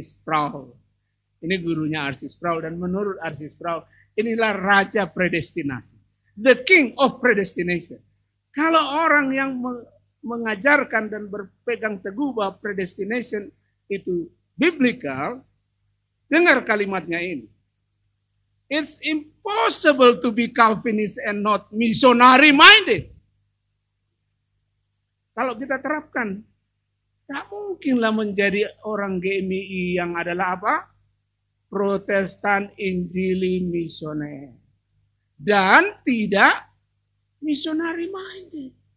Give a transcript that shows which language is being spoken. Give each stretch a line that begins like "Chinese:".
Indonesian: Sproul. Ini gurunya R.C. Sproul, dan menurut R.C. Sproul, inilah raja predestinasi.
English: The king of predestination.
Indonesian: Kalau orang yang mengajarkan dan berpegang teguh bahwa predestination itu biblical, dengar kalimatnya ini.
English: It's impossible to be Calvinist and not missionary minded.
Indonesian: Kalau kita terapkan, tak mungkinlah menjadi orang GMI yang adalah apa? Protestan Injili misioner. Dan tidak missionary minded.